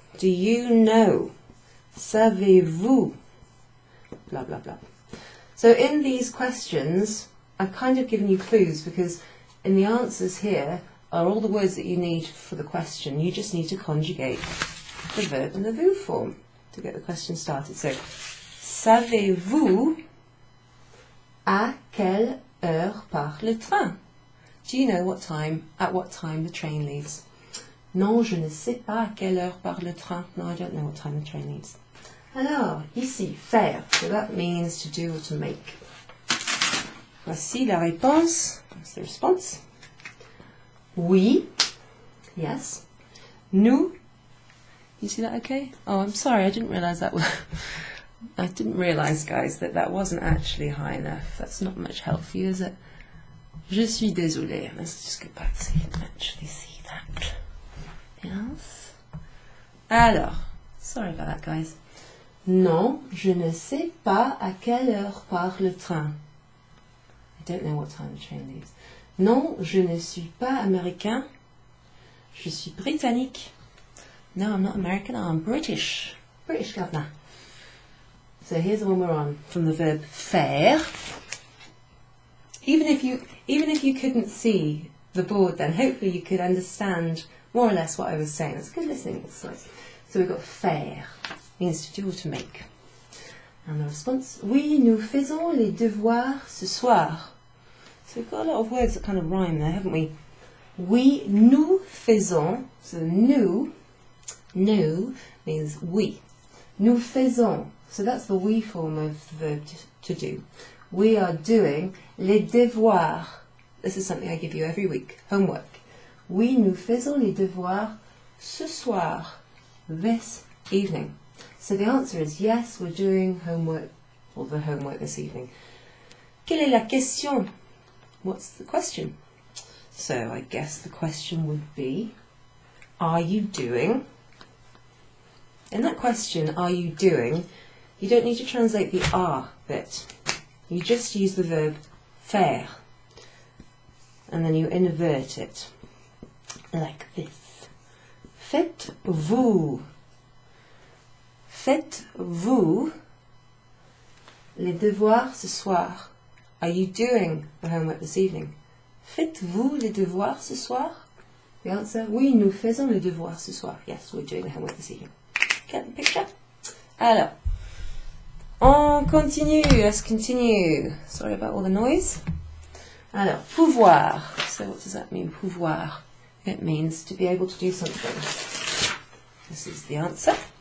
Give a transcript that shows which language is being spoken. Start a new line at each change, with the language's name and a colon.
English: Do you know? Savez-vous? Blah, blah, blah. So in these questions, I've kind of given you clues because in the answers here are all the words that you need for the question. You just need to conjugate the verb in the vous form to get the question started.
French: So, savez-vous à quelle heure part le train?
English: Do you know at what time the train leaves?
French: Non, je ne sais pas à quelle heure part le train.
English: No, I don't know what time the train leaves. Alors, ici, faire. So that means to do or to make. Voici la réponse. That's the response. Oui. Yes. Nous. You see that okay? Oh, I'm sorry, I didn't realise that was... I didn't realise, guys, that wasn't actually high enough. That's not much help for you, is it? Je suis désolée. Let's just go back so you can actually see that. Yes. Alors, sorry about that, guys.
French: Non, je ne sais pas à quelle heure part le train.
English: I don't know what time the train leaves.
French: Non, je ne suis pas américain. Je suis britannique.
English: No, I'm not American, I'm British. British governor. So here's the one we're on, from the verb faire. Even if you couldn't see the board then, hopefully you could understand more or less what I was saying. That's good listening exercise. So we've got faire, means to do or to make.
French: And the response, oui, nous faisons les devoirs ce soir.
English: So we've got a lot of words that kind of rhyme there, haven't we? Oui, nous faisons, so nous means we. Nous faisons, so that's the we form of the verb to do. We are doing les devoirs. This is something I give you every week, homework.
French: Oui, nous faisons les devoirs ce soir, this evening.
English: So the answer is yes, we're doing homework, or the homework this evening. Quelle est la question? What's the question? So I guess the question would be, are you doing? In that question, are you doing, you don't need to translate the are bit. You just use the verb faire. And then you invert it. Like this.
French: Faites-vous. Faites-vous les devoirs ce soir?
English: Are you doing the homework this evening? Faites-vous les devoirs ce soir?
French: The answer, oui, nous faisons les devoirs ce soir.
English: Yes, we're doing the homework this evening. Get the picture? Alors, on continue. Let's continue. Sorry about all the noise. Alors, pouvoir. So what does that mean, pouvoir? It means to be able to do something. This is the answer.